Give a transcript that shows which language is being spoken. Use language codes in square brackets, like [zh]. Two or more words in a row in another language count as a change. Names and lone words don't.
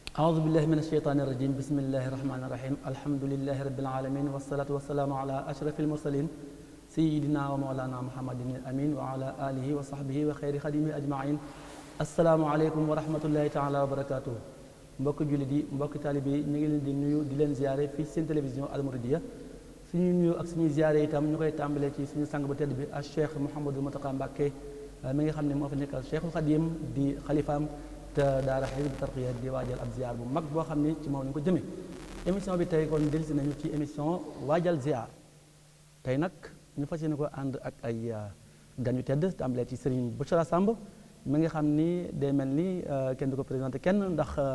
[ar] أعوذ بالله من الشيطان الرجيم بسم الله الرحمن الرحيم الحمد لله رب العالمين والصلاة والسلام على أشرف المرسلين سيدنا ومولانا محمد الأمين وعلى آله وصحبه وخير خديمه أجمعين السلام عليكم ورحمة الله تعالى وبركاته [wo] mbokk jullit yi mbokk taalibe yi ñu ngi leen di nuyu di leen ziare fii seen télévision Al Mouridiyyah suñu nuyu ak suñuy ziare itam ñu koy tàmbalee ci suñu sang bu tedd bi ak Cheikh Mouhamadou Mountakha Mbacké mi nga xam ne moo fi nekkal Cheikhul Khadim di xalifaam te daara Hizbut Tarqiyyah di waajal ab ziar bu mag boo xam ne ci moom lañu ko jëmee émission bi tey kon dellusi nañu ci émission waajal ziar tey nag ñu fas yéene ko ànd ak ay gan yu tedd tàmbalee ci Serigne Bouchra Samb mi nga xam ni day mel ni kenn du ko présenté kenn ndax ku